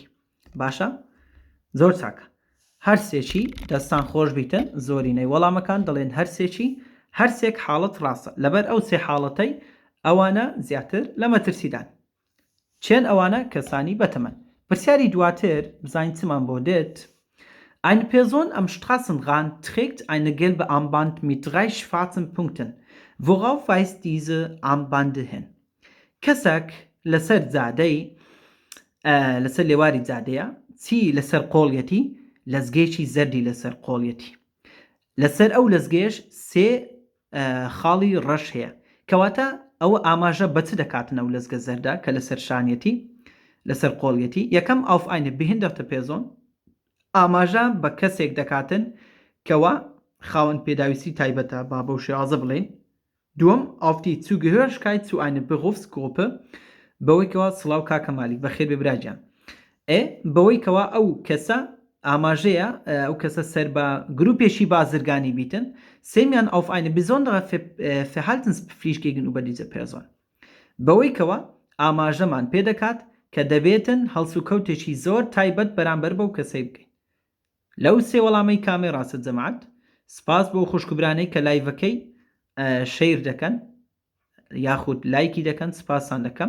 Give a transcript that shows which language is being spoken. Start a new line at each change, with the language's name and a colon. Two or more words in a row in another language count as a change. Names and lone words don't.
Central Kurdish: باشە؟ زۆر چاکە. هەر سێکی دەستان خۆش بیتن. زۆرینەی وەڵامەکان دەڵێن هەر سێکی، هەر سێک حاڵەت ڕاستە. لەبەر ئەو سێ حاڵەتەی ئەوانە زیاتر لە مەترسیدان. چێن ئەوانە کەسانی بەتەمەن. پرسیاری دواتر بزانین چمان بۆ دێت.
German: Eine Person am Straßenrand trägt eine gelbe Armband mit 3 schwarzen Punkten. Worauf weist diese Armbande hin?
Central Kurdish: کەسێک لەسەر لێواری جادەیە، چی لەسەر قۆڵیەتی؟ لەزگەیەکی زەردی لەسەر قۆڵیەتی. لەسەر ئەو لەزگەیەش سێ خاڵی ڕەش هەیە، کەواتە ئەوە ئاماژە بە چ دەکاتنە و لەزگە زەردا کە لەسەر شانیەتی لەسەر قۆڵیەتی.
German: یەکەم auf eine behinderte Person،
Central Kurdish: ئاماژە بە کەسێک دەکاتن کەوا خاوەن پێداویستی تایبەتە، با بەو شێوازە بڵێن.
German: دووەم auf die Zugehörigkeit zu einer Berufsgruppe،
Central Kurdish: بەوەی کەوا سڵاو کاکە مالیک بەخێر بێبراجیان، بەوەی کەوا ئەو کەسە ئاماژەیە ئەو کەسە سەر بە گروپێکی بازرگانی بیتن.
German: سێمیان auf eine besondere Verhaltenspflicht gegenüber dieser Person،
Central Kurdish: بەوەی کەوا ئاماژەمان پێ دەکات کە دەبێتن هەڵسوکەوتێکی زۆر تایبەت بەرامبەر بەو کەسەی بکەین. لەو سێ وەڵامەی کامێ ڕاستە جەماعەت؟ سپاس بۆ خوشکبرانەی کە لایڤەکەی شەیر دەکەن یاخود لایکی دەکەن، سپاسان دەکەم.